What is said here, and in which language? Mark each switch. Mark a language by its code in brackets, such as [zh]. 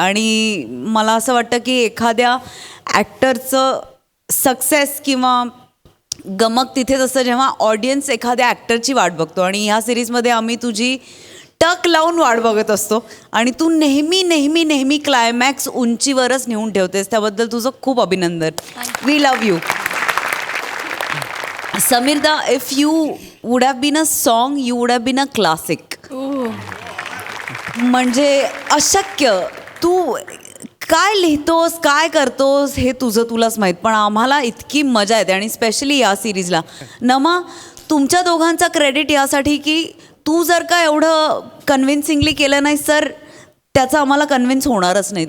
[mr] आणि मला असं वाटतं की एखाद्या ॲक्टरचं सक्सेस किंवा गमक तिथेच असतं जेव्हा ऑडियन्स एखाद्या ॲक्टरची वाट बघतो. आणि ह्या सिरीजमध्ये आम्ही तुझी टक लावून वाट बघत असतो. आणि तू नेहमी नेहमी नेहमी क्लायमॅक्स उंचीवरच नेऊन ठेवतेस. त्याबद्दल तुझं खूप अभिनंदन. [en] We love you. समीरदा, if you would have been a song you would have been a classic. [mr] म्हणजे अशक्य. तू काय लिहितोस, काय करतोस हे तुलाच माहीत, पण आम्हाला इतकी मजा येते. आणि स्पेशली या सिरीजला. नमा, तुमच्या दोघांचा क्रेडिट यासाठी की तू जर का एवढं कन्व्हिन्सिंगली केलं नाही सर, त्याचा आम्हाला कन्व्हिन्स होणारच नाही.